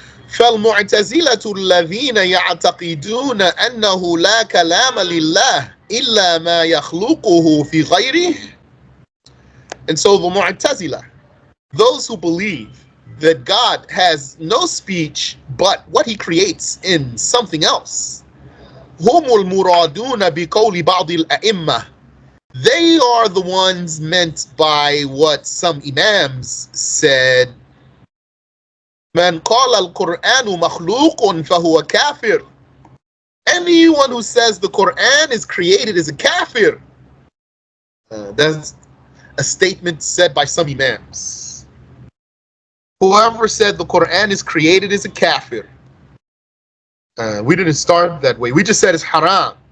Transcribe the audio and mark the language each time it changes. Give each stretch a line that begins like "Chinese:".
Arabic: فَالْمُعْتَزِلَةُ الَّذِينَ يَعْتَقِدُونَ أَنَّهُ لَا كَلَامَ لِلَّهِ إِلَّا مَا يَخْلُقُهُ فِي غَيْرِهِ.
English: And so the Mu'tazila, those who believe that God has no speech but what he creates in something else.
Arabic: هم المرادون بقول بعض الأئمة.
English: They are the ones meant by what some imams said.
Arabic: من قال القرآن مخلوق فهو كافر.
English: Anyone who says the Quran is created is a kafir. That's a statement said by some imams. Whoever said the Quran is created is a kafir. We didn't start that way. We just said it's haram.